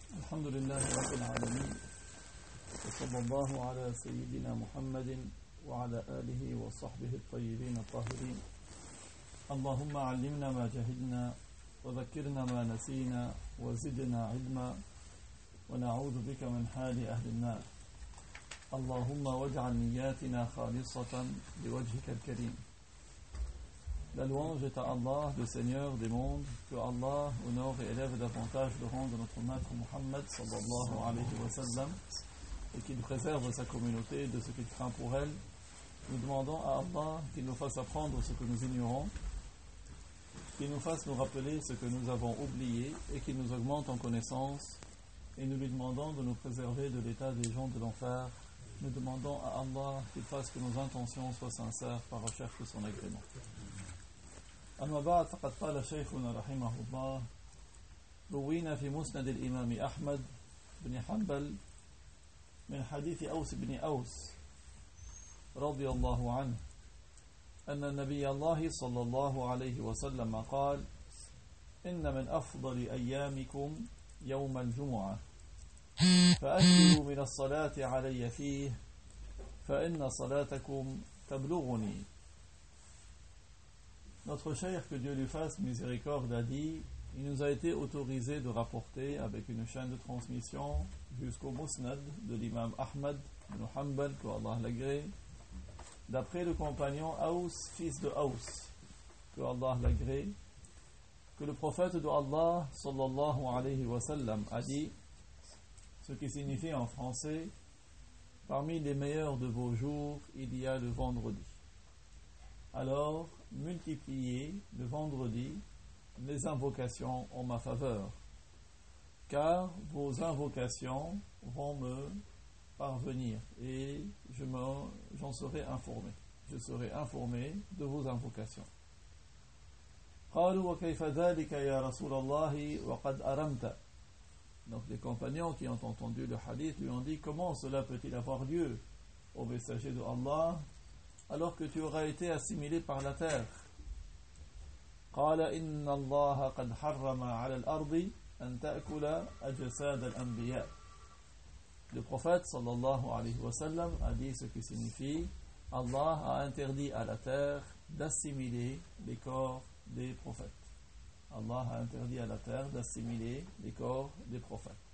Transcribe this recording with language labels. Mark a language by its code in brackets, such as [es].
[ar] الحمد لله رب العالمين وصلى الله على سيدنا محمد وعلى آله وصحبه الطيبين الطاهرين. اللهم علمنا ما جهلنا وذكرنا ما نسينا وزدنا علما ونعوذ بك من حال أهل النار. اللهم واجعل نياتنا خالصة لوجهك الكريم. [fr] La louange est à Allah, le Seigneur des mondes, que Allah honore et élève davantage le rang de notre maître Muhammad sallallahu alayhi wa sallam, et qu'il préserve sa communauté de ce qu'il craint pour elle. Nous demandons à Allah qu'il nous fasse apprendre ce que nous ignorons, qu'il nous fasse nous rappeler ce que nous avons oublié et qu'il nous augmente en connaissance, et nous lui demandons de nous préserver de l'état des gens de l'enfer. Nous demandons à Allah qu'il fasse que nos intentions soient sincères par recherche de son agrément. [ar] أما بعد فقد قال شيخنا رحمه الله روينا في مسند الإمام أحمد بن حنبل من حديث أوس بن أوس رضي الله عنه أن النبي الله صلى الله عليه وسلم قال إن من أفضل أيامكم يوم الجمعة فأكثروا من الصلاة علي فيه فإن صلاتكم تبلغني. [fr] Notre cher, que Dieu lui fasse miséricorde, a dit, il nous a été autorisé de rapporter avec une chaîne de transmission jusqu'au Musnad de l'imam Ahmad ibn Hanbal, que Allah l'agrée, d'après le compagnon Aous, fils de Aous, que Allah l'agrée, que le prophète de Allah, sallallahu alayhi wa sallam, a dit, ce qui signifie en français, parmi les meilleurs de vos jours, il y a le vendredi. Alors, multipliez le vendredi les invocations en ma faveur, car vos invocations vont me parvenir et j'en serai informé. Je serai informé de vos invocations. [ar] قالوا وكيف ذلك يا رسول الله وقد أرمت. [fr] Donc les compagnons qui ont entendu le hadith lui ont dit, comment cela peut-il avoir lieu au messager de Allah alors que tu auras été assimilé par la terre. [ar] قال إن الله قد حرم على الأرض أن تأكل أجساد الأنبياء. [fr] Le prophète sallallahu alayhi wa sallam a dit ce qui signifie Allah a interdit à la terre d'assimiler les corps des prophètes. Allah a interdit à la terre d'assimiler les corps des prophètes.